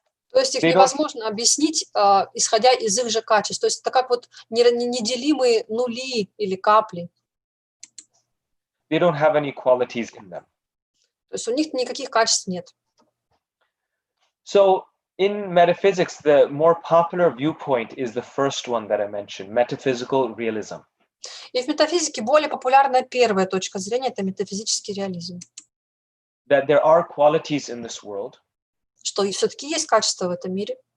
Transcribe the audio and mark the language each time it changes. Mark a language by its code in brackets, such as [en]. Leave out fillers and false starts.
[ru] То есть их невозможно объяснить, исходя из их же качеств. То есть это как вот неделимые нули или капли. [en] They don't have any qualities in them. [ru] То есть у них никаких качеств нет. [en] So in metaphysics, the more popular viewpoint is the first one that I mentioned, metaphysical realism. [ru] И в метафизике более популярная первая точка зрения – это метафизический реализм. [en] That there are qualities in this world. [ru] Что все-таки есть качества в этом мире.